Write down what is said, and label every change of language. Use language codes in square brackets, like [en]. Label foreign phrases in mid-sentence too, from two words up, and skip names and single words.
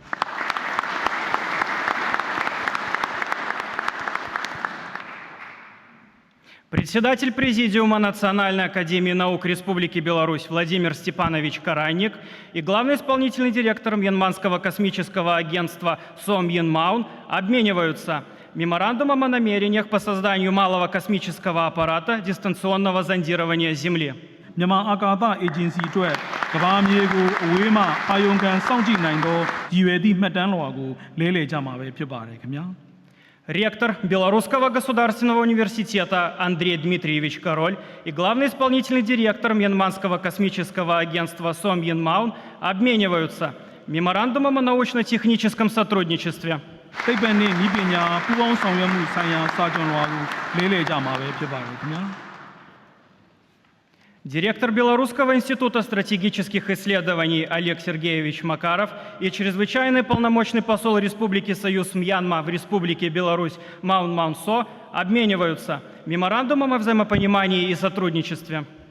[ru] Председатель Президиума Национальной академии наук Республики Беларусь Владимир Степанович Каранник и главный исполнительный директор Мьянманского космического агентства Сом Йин Маун обмениваются меморандумом о намерениях по созданию малого космического аппарата дистанционного зондирования Земли. [my] မြန်မာအာကာသအေဂျင်စီအတွက်ကမ္ဘာမြေကိုအဝေးမှအာရုံခံစောင့်ကြည့်နိုင်သောရည်ရွယ်သည့်မှတ်တမ်းလွှာကိုလဲလှယ်ကြမှာပဲဖြစ်ပါတယ်ခင်ဗျာ [ru] Ректор Белорусского государственного университета Андрей Дмитриевич Король и главный исполнительный директор Мьянманского космического агентства Сом Йин Маун обмениваются меморандумом о научно-техническом сотрудничестве. [my] သိပ္ပံနဲ့နည်းပညာပူးပေါင်းဆောင်ရွက်မှုဆိုင်ရာစာချုပ်လွှာကိုလဲလှယ်ကြမှာပဲဖြစ်ပါတယ်ခင်ဗျာ [ru] Директор Белорусского института стратегических исследований Олег Сергеевич Макаров и чрезвычайный полномочный посол Республики Союз Мьянма в Республике Беларусь Маун Маун Со обмениваются меморандумом о взаимопонимании и сотрудничестве.